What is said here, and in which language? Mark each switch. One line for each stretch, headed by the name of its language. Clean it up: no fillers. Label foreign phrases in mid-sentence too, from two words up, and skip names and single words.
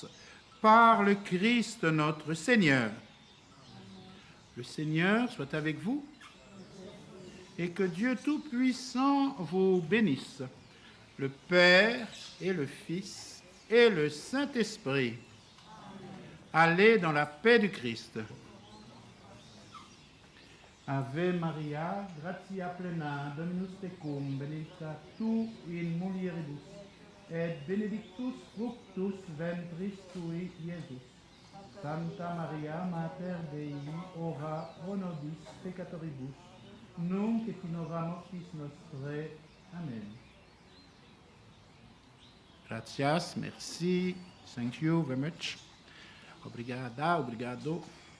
French: Par le Christ notre Seigneur. Le Seigneur soit avec vous et que Dieu Tout-Puissant vous bénisse, le Père et le Fils et le Saint-Esprit. Allez dans la paix du Christ.
Latin: Ave Maria, gratia plena, Dominus tecum, benedicta tu in mulieribus, et benedictus fructus ventris tui, Iesus. Santa Maria, Mater Dei, ora pro nobis peccatoribus, nunc et in hora mortis nostrae. Amen.
Spanish: Gracias, merci,
English: thank you very much.
Portuguese: Obrigada, obrigado.